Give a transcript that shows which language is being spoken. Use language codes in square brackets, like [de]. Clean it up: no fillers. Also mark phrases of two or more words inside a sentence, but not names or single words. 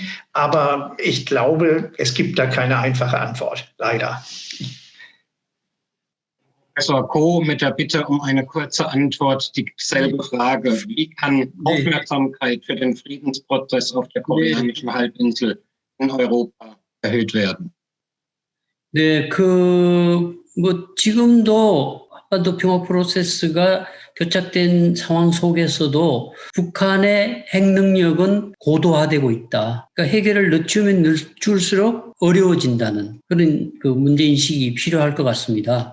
[de] Aber ich glaube, es gibt da keine einfache Antwort, leider. Professor Ko mit der Bitte um eine kurze Antwort, dieselbe Frage. Wie kann Aufmerksamkeit für den Friedensprozess auf der koreanischen Halbinsel in Europa erhöht werden? [ko] 네, 지금도 한반도 평화 프로세스가 교착된 상황 속에서도 북한의 핵 능력은 고도화되고 있다. 그러니까 해결을 늦추면 늦출수록 어려워진다는 그런 문제인식이 필요할 것 같습니다.